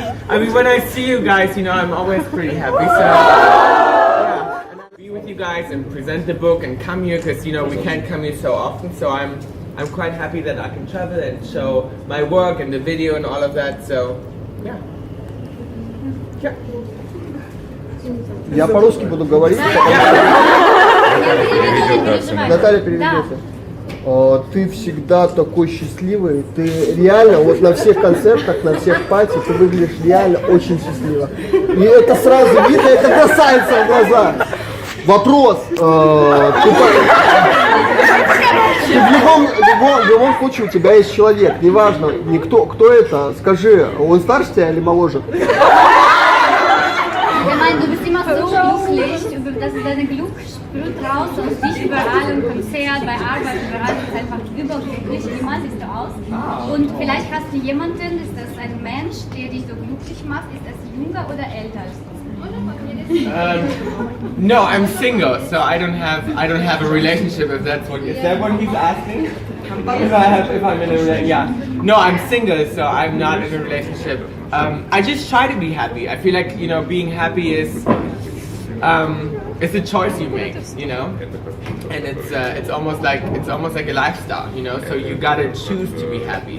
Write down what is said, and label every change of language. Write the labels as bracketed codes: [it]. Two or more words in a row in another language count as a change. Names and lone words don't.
[en] I mean, when I see you guys, I'm always pretty happy. So, yeah, and I'll be with you guys and present the book and come here because we can't come here so often. So I'm quite happy that I can travel and show my work and the video and all of that. So, yeah. Yeah. [ru] Я по-русски буду говорить. Наталья, переведете. Ты всегда такой счастливый, ты реально, вот на всех концертах, на всех пати, ты выглядишь реально очень счастливо. И это сразу видно, это бросается в глаза. Вопрос, ты в любом случае у тебя есть человек, неважно, кто это, скажи, он старше тебя или моложе? [de] Du bist immer so glücklich, dass deine Glück sprüht raus aus dich überall im Konzert, bei Arbeit, überall. Du bist einfach überglücklich, immer siehst du aus. Und vielleicht hast du jemanden, ist das ein Mensch, der dich so glücklich macht, ist das jünger oder älter als du? [en] No, I'm single, so I don't have a relationship. If that's what is that what he's asking? If I'm in a relationship, yeah. No, I'm single, so I'm not in a relationship. I just try to be happy. I feel like being happy is it's a choice you make, and it's almost like a lifestyle, So you gotta choose to be happy.